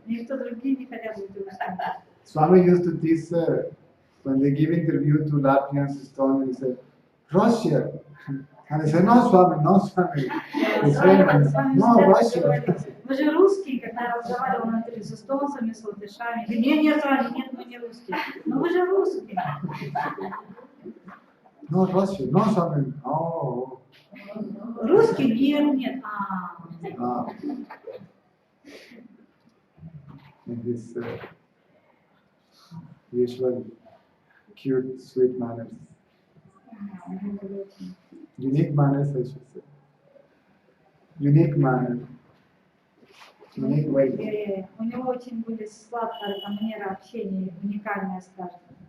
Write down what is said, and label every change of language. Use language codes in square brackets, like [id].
[ru] Никто другие не хотят быть русскими. [en] Swami used to teach when they give interview to Latvians, Estonians, they say, Russia. And they say, no, Swami, no, Swami. They say, no, Russia. [ru] Вы же русские, когда я разговаривала на интервью с эстонцами, с латышами. Нет, нет, Свами, нет, мы не русские. Но вы же русские. [en] No, Russia. No, Swami. Oh. [ru] Русские? Нет, нет. Ah. [en] And his usual cute, sweet manners. Unique manners, I should say. Unique manner. Unique way. [ru] У него очень будет сладкая манера общения, уникальная, скажем.